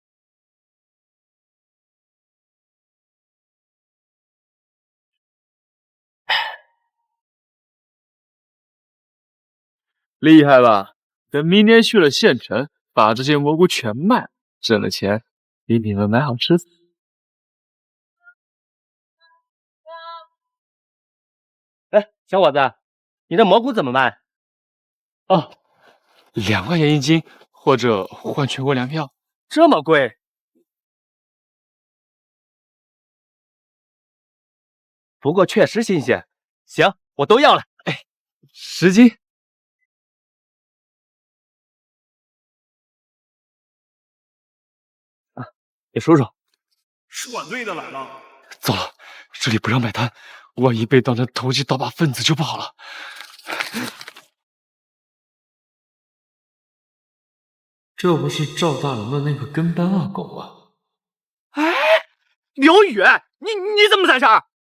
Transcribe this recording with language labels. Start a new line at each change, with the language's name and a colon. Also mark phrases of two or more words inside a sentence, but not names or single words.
Chinese: 厲害吧？等明年去了縣城，把這些蘑菇全賣了，掙了錢，給你們買好吃的。哎，小伙子，你的蘑菇怎麼賣？哦，2塊錢1斤，或者換全國糧票。這麼貴？不過確實新鮮。行，我都要了。哎，10斤。啊，你數數。是管队的来了。糟了，这里不让买单，万一被当成投机倒把分子就不好了。这不是赵大龙的那个跟班阿狗吗？哎，刘宇，你怎么在这儿？